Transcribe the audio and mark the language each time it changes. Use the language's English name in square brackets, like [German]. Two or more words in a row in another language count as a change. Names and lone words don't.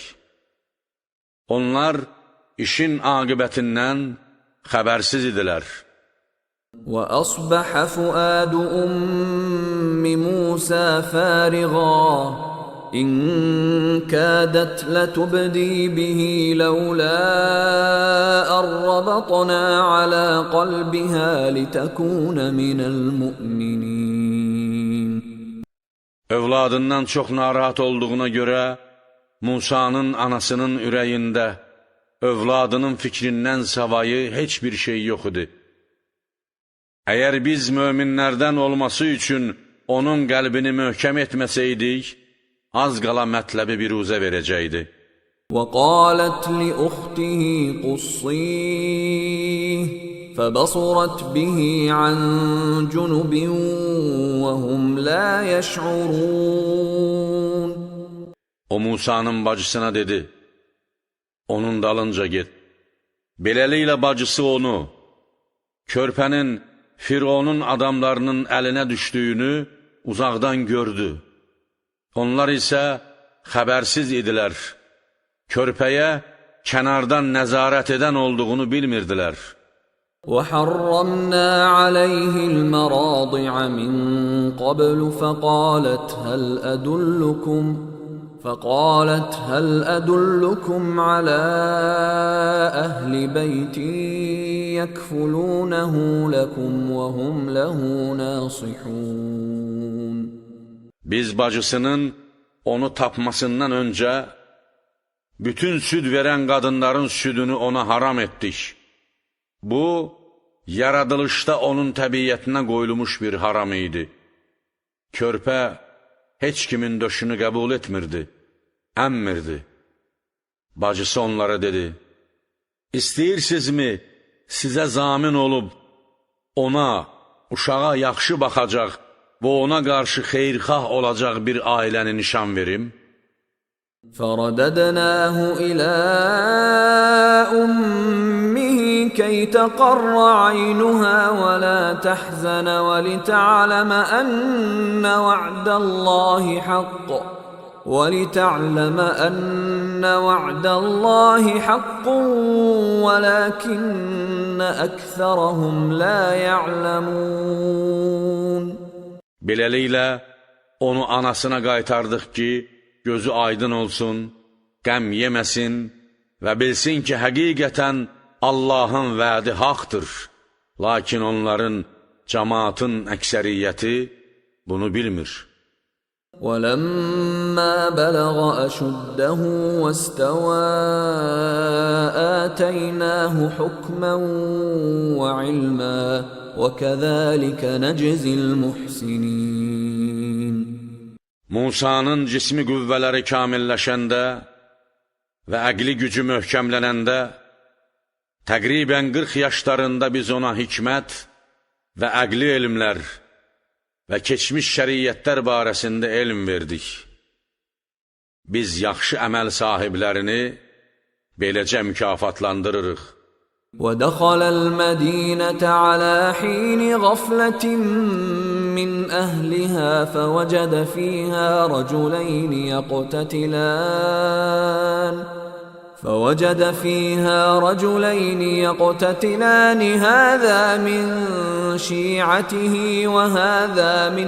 [Azerbaijani] Onlar işin aqibətindən xəbərsiz idilər. [Arabic] وأصبح فؤاد أم موسى فارغا إن كادت لتبدي به لولا أن ربطنا على قلبها لتكون من المؤمنين. [Azerbaijani] Övladından çox narahat olduğuna görə Musanın anasının ürəyində övladının fikrindən savayı heç bir şey yox idi. Əgər biz möminlərdən olması üçün onun qəlbini möhkəm etməsəydik, az qala mətləbi biruzə verəcəkdi. [Arabic] وَقَالَتْ لِأُخْتِهِ قُصِّيهِ فَبَصُرَتْ بِهِ عَنْ جُنُبٍ وَهُمْ لَا يَشْعُرُونَ. [Azerbaijani] O Musanın bacısına dedi, onun dalınca get. Beləliklə bacısı onu, körpənin Fironun adamlarının əlinə düşdüyünü uzaqdan gördü. Onlar isə xəbərsiz idilər. Körpəyə kənardan nəzarət edən olduğunu bilmirdilər. [Arabic] وَحَرَّمْنَا عَلَيْهِ الْمَرَاضِعَ مِنْ قَبْلُ فقالت هل أدلكم على أهل بيت يكفلونه لكم وهم له ناصحون. [Azerbaijani] Biz bacısının onu tapmasından öncə bütün süd verən qadınların südünü ona haram etdik. Bu, yaradılışda onun təbiyyətinə qoyulmuş bir haram idi. Körpə heç kimin döşünü qəbul etmirdi, əmmirdi. Bacısı onlara dedi, İstəyirsinizmi sizə zamin olub, ona, uşağa yaxşı baxacaq və ona qarşı xeyrxah olacaq bir ailəni nişan verim? [Arabic] فَرَدَدْنَاهُ إِلَىٰ أُمِّهِ كَيْ تَقَرَّ عَيْنُهَا وَلَا تَحْزَنَ وَلِتَعْلَمَ أَنَّ وَعْدَ اللَّهِ حَقٌّ وَلَكِنَّ أَكْثَرَهُمْ لَا يَعْلَمُونَ. [Azerbaijani] Beləliklə, onu anasına qaytardıq ki, gözü aydın olsun, qəm yeməsin və bilsin ki, həqiqətən Allahın vədi haqdır. Lakin onların, cəmaatın əksəriyyəti bunu bilmir. [Arabic] وَلَمَّا بَلَغَ أَشُدَّهُ وَاسْتَوَى آتَيْنَاهُ حُكْمًا وَعِلْمًا وَكَذَٰلِكَ نَجْزِي الْمُحْسِنِينَ. [Azerbaijani] Musanın cismi qüvvələri kamilləşəndə və əqli gücü möhkəmlənəndə, təqribən 40 yaşlarında biz ona hikmət və əqli elmlər və keçmiş şəriyyətlər barəsində elm verdik. Biz yaxşı əməl sahiblərini beləcə mükafatlandırırıq. [Arabic] وَدَخَلَ الْمَدِينَةَ عَلَى حِينِ غَفْلَةٍ مِّنْ أَهْلِهَا فوجد فيها رجلين يقتتلان هذا من شيعته وهذا من